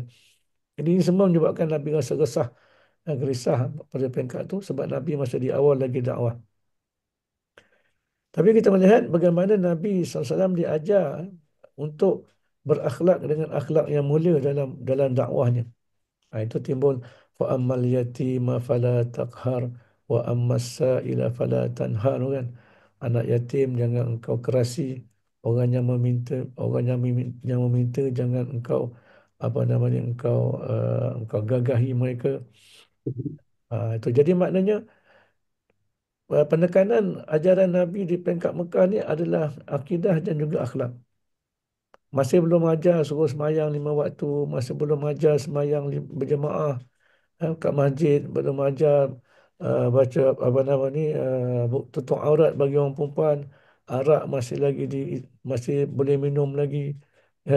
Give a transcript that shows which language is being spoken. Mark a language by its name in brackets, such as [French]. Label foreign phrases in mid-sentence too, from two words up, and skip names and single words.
[Malay] Jadi ini semua menyebabkan Nabi rasa resah, gerisah pada peringkat tu, sebab Nabi masa di awal lagi dakwah. Tapi kita melihat bagaimana Nabi SAW diajar untuk berakhlak dengan akhlak yang mulia dalam dakwahnya. Itu timbul [Arabic] فأما اليتيم فلا تقهر وأما السائل فلا تنهر kan. [Malay] Anak yatim jangan engkau kerasi, yang meminta jangan engkau apa namanya engkau gagahi mereka. Itu jadi maknanya penekanan ajaran Nabi di peringkat Mekah ni adalah akidah dan juga akhlak. Masih belum ajar suruh semayang 5 waktu, masih belum ajar semayang berjemaah kat masjid, belum ajar baca apa nama ni tutup aurat bagi orang perempuan, arak masih boleh minum lagi, kan.